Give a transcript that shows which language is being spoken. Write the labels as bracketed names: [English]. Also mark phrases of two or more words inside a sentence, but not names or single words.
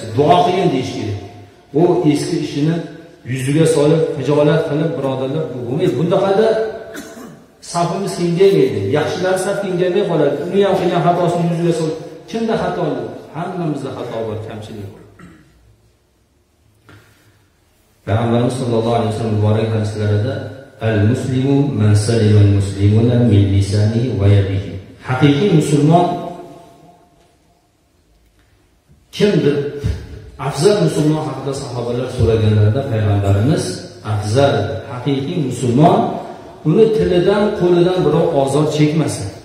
[Uzbek] Duo qiling deyish kerak. Bu eski ishini yuziga solib, hijolat qilib, birodarlar, bu bo'lmaydi. Bunda qada safimiz kengaymaydi. Yaxshilar saf kengayib qoladi. Uni ham qilgan xatosini yuziga solib, kimda xato bor? Hammamizda xato bor, kamchilik bor. [Arabic] Payg'ambarimiz صلى الله عليه وسلم [Uzbek] muborak hadislarida [Arabic] المسلم من سلم المسلمون من لسانه ويده. [Uzbek] Haqiqiy musulmon kimdir? Afzal musulmon haqida sahobalar so'raganlarida payg'ambarimiz afzal, haqiqiy musulmon uni tilidan, qo'lidan birov ozor chekmasa.